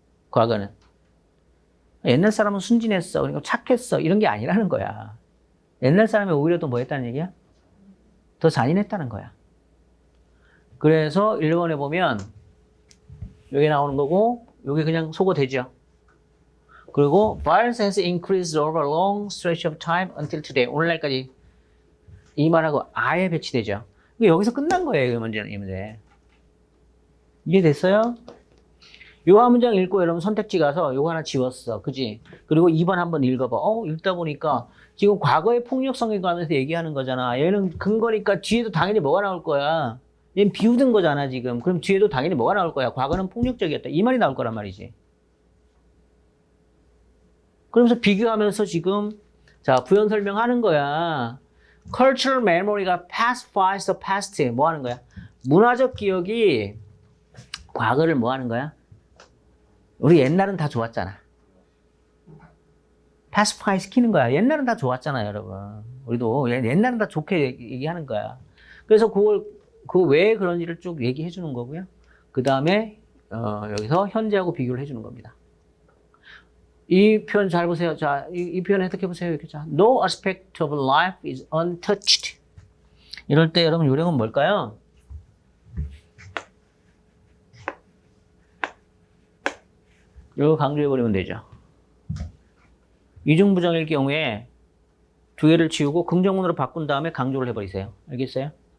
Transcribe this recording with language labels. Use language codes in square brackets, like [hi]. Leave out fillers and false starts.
[ko] 과거는. 옛날 사람은 순진했어. 그러니까 착했어. 이런 게 아니라는 거야. 옛날 사람이 오히려 또 뭐 했다는 얘기야? 더 잔인했다는 거야. 그래서 일본에 보면 여기 나오는 거고 여기 그냥 속어 되죠. 그리고 [en] violence has increased over a long stretch of time until today. [ko] 오늘날까지 이 말하고 아예 배치되죠. 여기서 끝난 거예요. 이 문제. 이해됐어요? 요 한 문장 읽고 여러분 선택지 가서 요거 하나 지웠어. 그지? 그리고 2번 한번 읽어봐. 읽다 보니까 지금 과거의 폭력성에 관해서 얘기하는 거잖아. 얘는 근거니까 뒤에도 당연히 뭐가 나올 거야. 얘는 비웃은 거잖아, 지금. 그럼 뒤에도 당연히 뭐가 나올 거야. 과거는 폭력적이었다. 이 말이 나올 거란 말이지. 그러면서 비교하면서 지금 자, 부연 설명하는 거야. [en] Cultural memory가 pacifies the past. [ko] 뭐 하는 거야? 문화적 기억이 과거를 뭐 하는 거야? 우리 옛날은 다 좋았잖아. pacify 시키는 거야. 옛날은 다 좋았잖아, 여러분. 우리도 옛날은 다 좋게 얘기하는 거야. 그래서 왜 그런지를 쭉 얘기해 주는 거고요. 그 다음에 여기서 현재하고 비교를 해주는 겁니다. 이 표현 잘 보세요. 자, 이 표현 해석해 보세요. 이렇게 자, [en] no aspect of life is untouched. [ko] 이럴 때 여러분 요령은 뭘까요? 이거 강조해 버리면 되죠. 이중부정일 경우에 두 개를 지우고 긍정문으로 바꾼 다음에 강조를 해버리세요. 알겠어요?